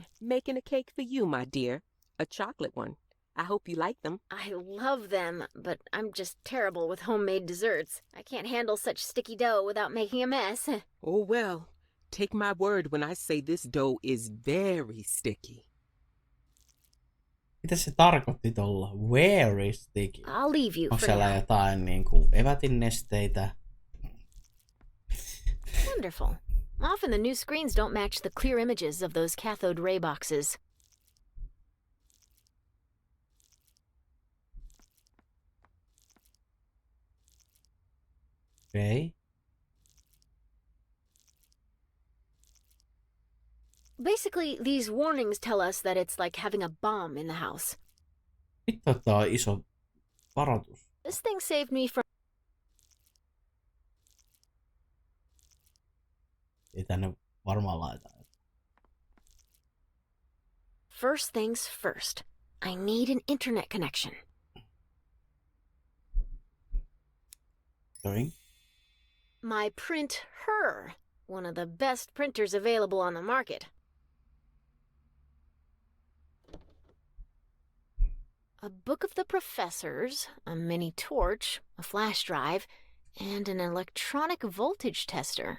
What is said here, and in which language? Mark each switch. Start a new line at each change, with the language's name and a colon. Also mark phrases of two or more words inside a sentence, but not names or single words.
English: Making a cake for you, my dear. A chocolate one. I hope you like them. I love them, but I'm just terrible with homemade desserts. I can't handle such sticky dough without making a mess. Oh, well, take my word when I say this dough is very sticky.
Finnish: Mitä se tarkoitti tolla?
English: Very sticky. I'll leave you
Finnish: Onko
English: for
Finnish: siellä
English: now.
Finnish: jotain niinku evätinnesteitä?
English: Wonderful. Often the new screens don't match the clear images of those cathode ray boxes. Okay. Basically, these warnings tell us that it's like having a bomb in the house.
Finnish: Vittu, tää on iso varoitus.
English: This thing saved me from...
Finnish: Ei tänne varmaan laita.
English: First things first. I need an internet connection. Sorry? My print her. One of the best printers available on the market. A book of the professors, a mini torch, a flash drive, and an electronic voltage tester.